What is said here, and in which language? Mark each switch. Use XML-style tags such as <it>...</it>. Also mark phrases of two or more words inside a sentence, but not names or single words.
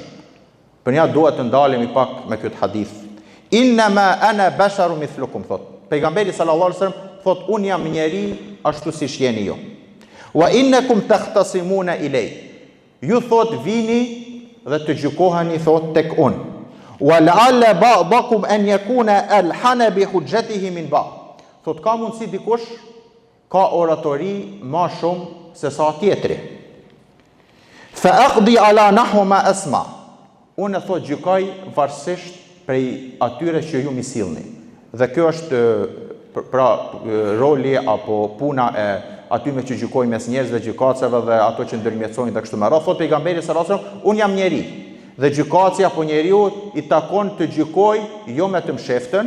<sq>Për ja dua të ndalemi pak me këtë hadith.</sq> <ar>إنما أنا بشر مثلكم,</ar> <sq>thot pejgamberi</sq> <ar>صلى الله عليه وسلم,</ar> <sq>thot un jam njeri ashtu siç jeni ju.</sq> <ar>وإنكم تختصمون إلي,</ar> <sq>ju thot vini dhe të gjykoheni thot tek unë.</sq> <ar>ولعل بعضكم أن يكون ألحن بحجته من بعض.</ar> <sq>Thot ka mundsi dikush ka oratori më shumë se sa tjetri.</sq> <ar>فأقضي على نحو ما أسمع.</ar> <sq>Unë thot gjykoj varësisht prej atyre që ju më sillni. Dhe kjo është pra roli apo puna e atyre që gjykojnë mes njerëzve, gjykatësve dhe ato që ndërmjetësojnë dhe kështu me radhë. Thot pejgamberi</sq> <ar>صلى الله عليه وسلم,</ar> <sq>unë jam njeri. Dhe gjykatësi apo njeriu i takon të gjykoj jo me të msheftën.</sq>